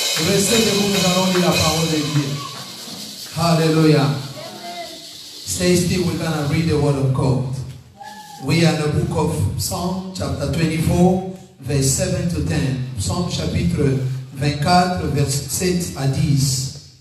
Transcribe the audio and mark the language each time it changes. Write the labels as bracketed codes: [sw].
[fr] Restez debout, nous allons lire la parole de Dieu. Hallelujah. [en] Stay still, we're going to read the word of God. We are in the book of Psalm chapter 24, verse 7 to 10. [fr] Psalm chapitre 24, verset 7 à 10.